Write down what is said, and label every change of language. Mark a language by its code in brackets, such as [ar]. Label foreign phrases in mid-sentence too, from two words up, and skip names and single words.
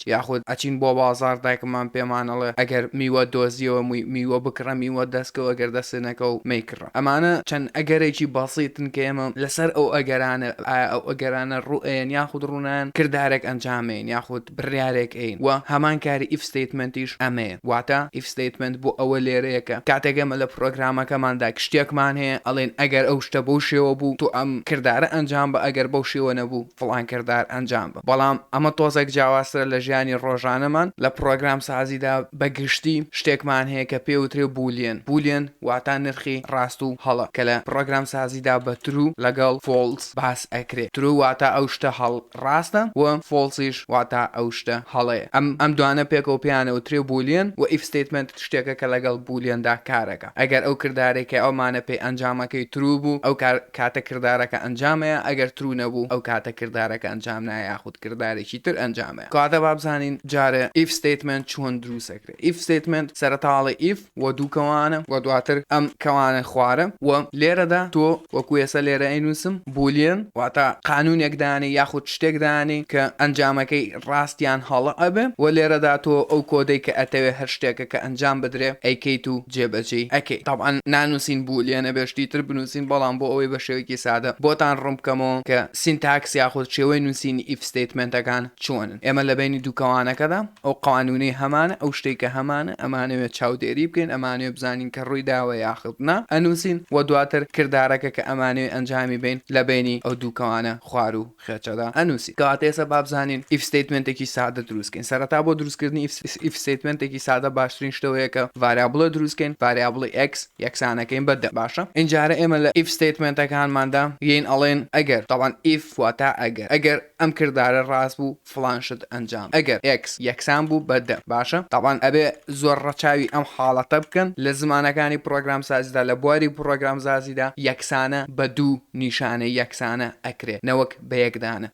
[ckb] یاخود ئەچین بۆ بازار دایکمان پێمانەڵێ ئەگەر میوە دۆزیەوە میوە بکڕە میوە دەستکەوە ئەگەر دەستێنەکە و مەیکڕە. ئەمانە چەند ئەگەرێکی بەسیتن کە ئێمە لەسەر ئەو ئەگەرانە ئەو ئەگەرانە ڕوئێن یاخود ڕوونان کردارێک ئەنجامین یاخود بڕیارێک ئەین و هەمان کاری [en] if statement [ckb] یش ئەمەیە. واتە [en] if statement [ckb] بۆ ئەوە لێرەیەکە کاتێک ئێمە لە پرۆگرامەکەماندا شتێکمان هەیە ئەڵێن ئەگەر ئەو شتە بەو شێوە بوو تو ئەم کردارە ئەنجام بە، ئەگەر بەو شێوە نەبوو فڵان کردار ئەنجام بە. بەڵام ئەمە تۆزێک جیاوازترە لە ژیانی ڕۆژانەمان. لە پرۆگرام سازیدا بەگشتی شتێکمان هەیە کە پێوترێ بولیەن واتە نرخی ڕاست و هەڵە کە لە پرۆگرام سازیدا بە true لەگەڵ false باس ئەکرێت. true واتە ئەو شتە هەڵ ڕاستە و falseیش واتە ئەو شتە هەڵەیە. ئەم دوانە پێکەوە پێیانەوە ترێ بولیەن و [en] if statement [ckb] شتێکە کە لەگەڵ بولیەندا کارەکە. ئەگەر ئەو کردارێکە ئەومانە پێی ئەنجامەکەی true بوو ئەو کاتە کردارەکە ئەنجامەیە، ئەگەر true نەبوو ئەو کاتە کردارەکە ئەنجام نایە یاخود کردارێکی تر ئەنجامەیە. کاتە با بزانین جارە [en] if statement [ckb] چۆن دروستەکرێت. [en] if statement [ckb] سەرەتاڵی if و دوو کەوانە و دواتر ئەم کەوانە خوارە و لێرەدا تۆ وەکو ێستا لێرە ئەینووسم بولیەن واتە قانونێک دانی یاخود شتێک دانی کە ئەنجامەکەی ڕاستیان هەڵە ئەبێ و لێرەدا تۆ ئەو کۆدەی کە ئەتەوێ هەر شتێکە کە ئەنجام بدرێ ئەیکەیت و جێبەجێ ئەکەی. طبعا نانووسین بولیەنە بێشتی تر بنووسین بەڵام بۆ ئەوەی بە شێوەیەکی سادە بۆتان ڕوون بکەمەوە کە سینتاکس یاخود شێوەی نووسینی [en] if statement [ckb] ەکان چۆنن. ئێمە لە بینی دوو کەوانەکەدا ئەو قانونەی هەمانە ئەو شتێکە هەمانە ئەمانەوێت چاودێری بکەین، ئەمانەوێت بزانین کە ڕووی داوە یاخود نا ئەنووسین و دواتر کردارەکە کە ئەمانەوێت ئەنجامی بین لە بینی ئەو دوو کەوانە خوار و خێچەدا ئەنووسی. کەواتە ئێستا با بزانین [en] if statement [ckb] ێکی سادە دروستکەین. سەرەتا بۆ دروستکردنی [en] if statement [ckb] ێکی سادە باشترین شتەوەیە کە ڤاریابڵە دروستکەین، ڤاریابڵی x یەکسانەکەین بە 10. باشە اینجارە ئێمە لە [en] if statement [ckb] ەکانماندا یین ئەڵێن ئەگەر طبعا if واتە ئەگەر ئەم کردارە ڕاست بوو فڵان شت ئەنجام، ئەگەر x یەکسان بوو بە 10. باشە طبعا ئەبێ زۆر ڕەچاوی ئەم حاڵەتە بکەن لە زمانەکانی پرۆگرام سازیدا لە بواری پرۆگرام سازیدا یەکسانە بە دوو نیشانە یەکسانە ئەکرێت نەوەک بە یەکدانە.